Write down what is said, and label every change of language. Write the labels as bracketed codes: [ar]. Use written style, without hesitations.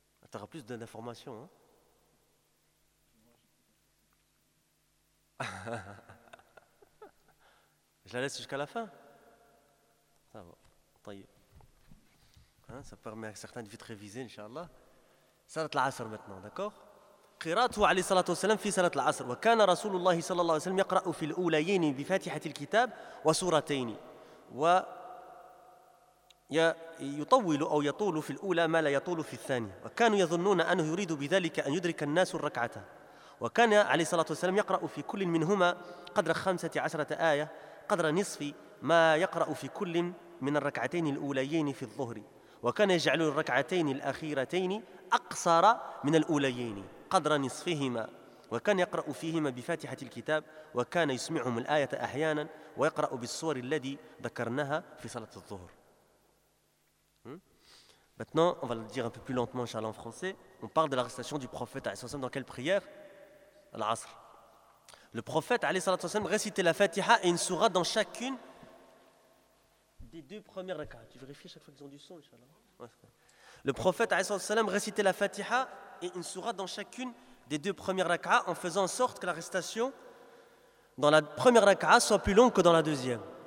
[fr] Tu auras plus d'informations, hein? Je la laisse jusqu'à la fin. Ça va. Hein, ça permet à certains de vite réviser, inshallah. Salat al-Asr maintenant, d'accord? [ar] قراته عليه الصلاة والسلام في صلاة العصر وكان رسول الله صلى الله عليه وسلم يقرأ في الأوليين بفاتحة الكتاب وسورتين ويطول أو يطول في الأولى ما لا يطول في الثانية وكانوا يظنون أنه يريد بذلك أن يدرك الناس الركعة وكان عليه الصلاة والسلام يقرأ في كل منهما قدر 15 آية قدر نصف ما يقرأ في كل من الركعتين الأوليين في الظهر وكان يجعل الركعتين الأخيرتين أقصر من الأوليين قدر نصفهما وكان يقرأ فيهما بفاتحة الكتاب وكان يسمعهم الآية أحيانا ويقرأ بالصور التي ذكرناها في صلاة الظهر. [fr] Maintenant, on va le dire un peu plus lentement, inchallah, en français. On parle de la récitation du prophète, [ar] alayhi salatu wa sallam, [fr] dans quelle prière? Al-Asr. Le prophète, [ar] alayhi salatu wa sallam, [fr] récitait la Fatiha et une sourate dans chacune des deux premières rak'at. Tu vérifies chaque fois qu'ils ont du son, inchallah. Le prophète, [ar] alayhi salatu wa sallam, [fr] récitait la Fatiha et une sourate dans chacune des deux premières rak'a en faisant en sorte que la récitation dans la première rak'a soit plus longue que dans la deuxième.